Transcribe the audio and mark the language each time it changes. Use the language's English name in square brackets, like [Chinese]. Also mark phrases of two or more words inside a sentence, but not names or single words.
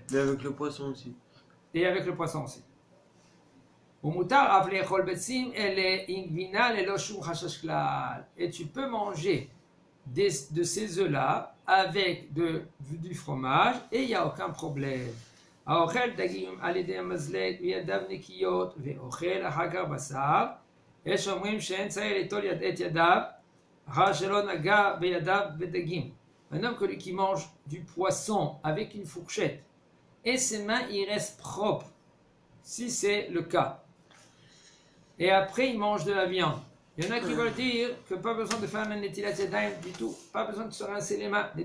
[French] Et avec le poisson aussi. Et avec le poisson aussi. Et tu peux manger de ces œufs-là avec du fromage et il n'y a aucun problème. [Hebrew] האוכל דגים על ידי המזלג וידיו נקיות ואוכל אחר כך בשר, יש אומרים שאין צריך ליטול את ידיו אחר שלא נגע בידיו בדגים. [French] Un homme qui mange du poisson avec une fourchette et ses mains y restent propres, si c'est le cas. Et après il mange de la viande. Il y en a qui veulent dire que pas besoin de faire un [Hebrew] נטילת ידיים [French] du tout, pas besoin de se rincer les mains.